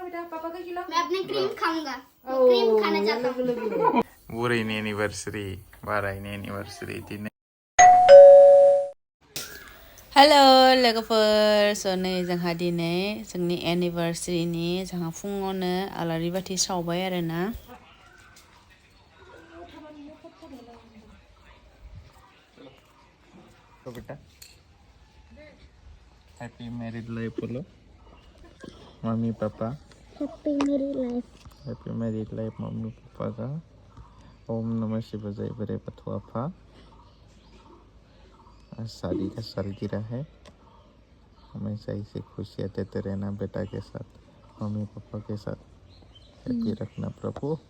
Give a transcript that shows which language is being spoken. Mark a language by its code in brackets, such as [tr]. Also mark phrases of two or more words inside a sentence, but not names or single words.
[hi] बेटा पापा का खिलाओ मैं अपनी क्रीम खाऊंगा क्रीम खाना चाहता हूँ [brx] बुरैनि एनिभार्सारि बारायनि एनिभार्सारि दिनै हेलो लोगोफोर नै जोंहा दिनै जोंनि एनिभार्सारिनि जोंहा फुङावनो आलारि बाथि सावबाय आरोना [hi] बेटा [en] happy married life [hi] बोलो मम्मी पापा [en] हैप्पी married life [hi] मम्मी पापा का ओम नमः शिवाय जय बड़े बथुआफा आज शादी का सालगिरह है हमेशा इसे खुशियाँ देते रहना बेटा के साथ मम्मी पापा के साथ हैप्पी रखना प्रभु